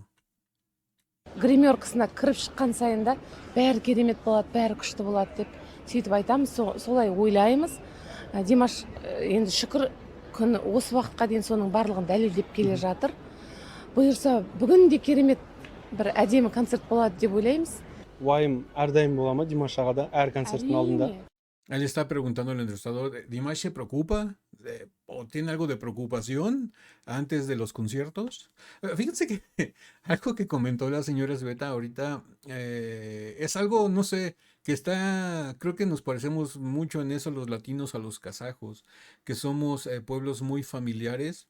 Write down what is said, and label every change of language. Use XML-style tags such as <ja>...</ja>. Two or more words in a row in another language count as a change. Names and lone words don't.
<kk>Гримеркасына кіріп шыққан сайында бәрі керемет болады, бәрі күшті болады деп сөйтіп айтамыз, солай ойлаймыз. Димаш енді шүкір күн осы уақытқа дейін соның барлығын дәлелдеп келе жатыр. Бұйырса бүгін де керемет бір әдемі концерт болады деп ойлаймыз. Уайым әрдайым бола ма Димаш ағада әр концерттің алдында?</kk> <es>Él está preguntando al entrevistador, ¿Dimash se preocupa o tiene algo de preocupación antes de los conciertos? Fíjense que algo que comentó la señora Sveta ahorita es algo, no sé, que está, creo que nos parecemos mucho en eso los latinos a los kazajos, que somos pueblos muy familiares.</es>